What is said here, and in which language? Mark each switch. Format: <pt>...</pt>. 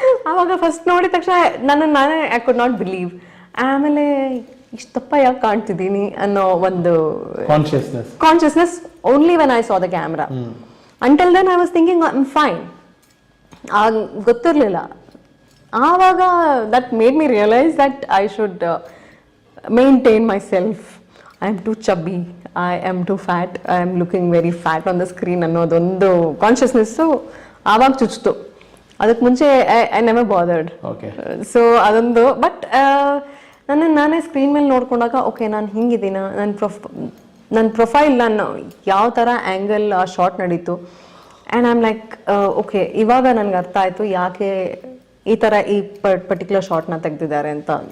<kn>ಅವಾಗ ಫಸ್ಟ್ ನೋಡಿದ ತಕ್ಷಣ ನಾನೇ</kn> <en>I could not believe.</en> <kn>ಆಮೇಲೆ ಇಷ್ಟಪ್ಪ ಯಾಕೆ ಕಾಣ್ತಿದ್ದೀನಿ ಅನ್ನೋ ಒಂದು consciousness</kn> <en>Only when I saw the camera. Until then I was thinking I am fine.</en> <kn>ಗೊತ್ತಿರಲಿಲ್ಲ. ಆವಾಗ</kn> <en>That made me realise that I should maintain myself. I am too chubby, I am too fat, I am looking very fat on the screen</en> <kn>ಅನ್ನೋದೊಂದು consciousness ಆವಾಗ ಚುಚ್ಚಿತು. ಅದಕ್ಕೆ ಮುಂಚೆ</kn> <en>I never bothered.</en> <kn>So ಅದೊಂದು, but ನಾನೇ screen ಮೇಲೆ ನೋಡ್ಕೊಂಡಾಗ okay ನಾನು ಹಿಂಗಿದ್ದೀನ, ನನ್ನ profile ನಾನು ಯಾವ ಥರ ಆ್ಯಂಗಲ್ ಆ ಶಾರ್ಟ್ ನಡೀತು.</kn> <en>and I am like okay,</en> <kn>ಇವಾಗ ನನಗೆ ಅರ್ಥ ಆಯಿತು ಯಾಕೆ ಈ ಥರ ಈ ಪರ್ಟಿಕ್ಯುಲರ್ ಶಾರ್ಟ್ನ ತೆಗೆದಿದ್ದಾರೆ ಅಂತ.</kn>